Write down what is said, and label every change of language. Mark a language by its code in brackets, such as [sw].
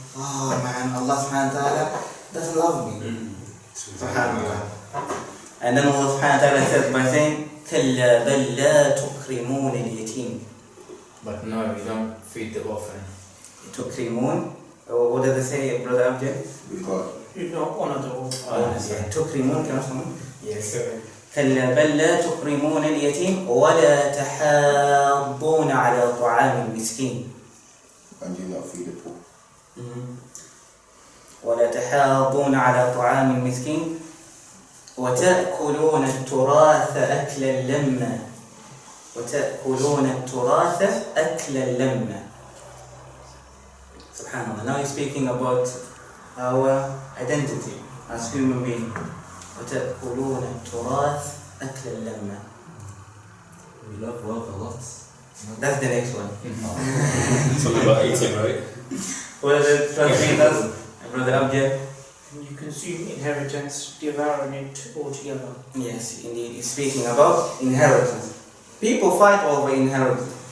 [en] Oh man, Allah subhanahu wa ta'ala doesn't love me. Subhanallah. And then Allah subhanahu wa ta'ala says by saying, [ar] كَلَّا بَلْ لَا تُكْرِمُونَ الْيَتِيمِ. [en] But no, we don't feed the orphan. [ar] تُكْرِمُون. [en] What does it say, Brother Abdul? Because You don't honor the old. [ar] تُكْرِمُون. Yes. كلا بل لا تكرمون اليتيم ولا تحاضون على طعام المسكين. [en] and do not feed the poor. [ar] ولا تحاضون على طعام المسكين وتأكلون التراث أكلا لما. وتأكلون التراث أكلا لما. [en] Subhanallah. Now he's speaking about our identity as human beings. [ar] وتأكلون التراث أكلا لما. [en] We love wealth a lot. That's the next one. Something about eating, right? What are the translators? Brother Abjad? You consume inheritance, devouring it altogether. Yes, indeed. It's speaking about inheritance. People fight over inheritance.